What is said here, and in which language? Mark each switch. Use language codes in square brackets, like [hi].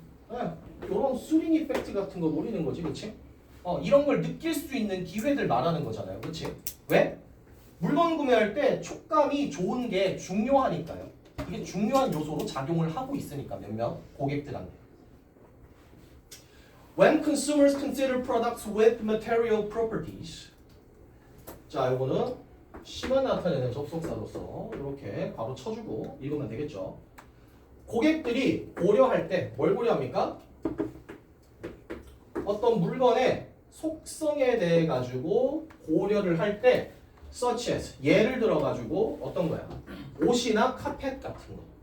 [ko] 네, 이런 수링 이펙트 같은 거 노리는 거지, 그렇지? 이런 걸 느낄 수 있는 기회들 말하는 거잖아요, 그렇지? 왜? 물건 구매할 때 촉감이 좋은 게 중요하니까요. 그게 중요한 요소로 작용을 하고 있으니까 몇몇 고객들한테. [en] When consumers consider products with material properties. [ko] 자, 이거는 시만 나타내는 접속사로서 이렇게 바로 쳐주고 읽으면 되겠죠. 고객들이 고려할 때 뭘 고려합니까? 어떤 물건의 속성에 대해 가지고 고려를 할 때 [en] such as [ko] 예를 들어 가지고 어떤 거야? 옷이나 카펫 같은 거.